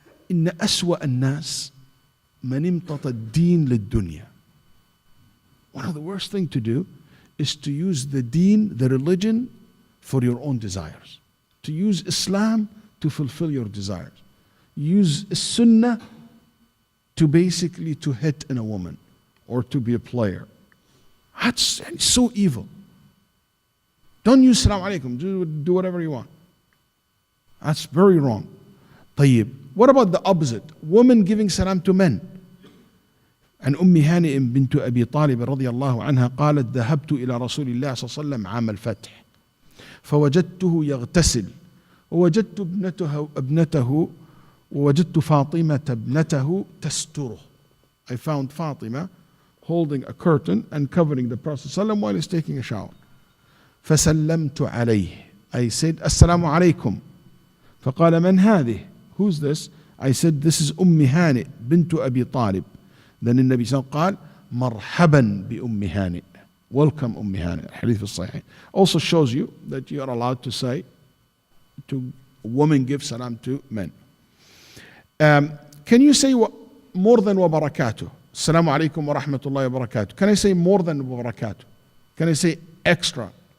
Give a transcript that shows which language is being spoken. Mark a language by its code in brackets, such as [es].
[ar] إن أسوأ الناس من امتطى الدين للدنيا. [en] One of the worst things to do is to use the deen, the religion, for your own desires. To use Islam to fulfill your desires. Use Sunnah to basically to hit in a woman or to be a player. That's so evil. Don't use Salaam alaikum. Do whatever you want. That's very wrong. [ar] طيب. [en] What about the opposite? Women giving salam to men. [ar] عن أم هانئ بنت أبي طالب رضي الله عنها قالت ذهبت إلى رسول الله صلى الله عليه وسلم عام الفتح فوجدته يغتسل ووجدت ابنته ووجدت فاطمة ابنته تستره. [en] I found Fatima holding a curtain and covering the Prophet [ar] صلى الله عليه وسلم [en] while he's taking a shower. [ar] فسلمت عليه. [en] I said [ar] السلام عليكم. فقال من هذه? [en] Who's this? I said this is أم هانئ بنت أبي طالب. Then the Nabi sallallahu [ar] قال مرحبا بأم هانئ. [en] Welcome أم هانئ. Hadith [ar] في الصحيح. [en] Also shows you that you are allowed to say to women give salam to men. Can you say more than wa barakatuh? [ar] Assalamu alaikum wa rahmatullahi wa barakatuh. [en] Can I say more than wa barakatuh? Can I say extra?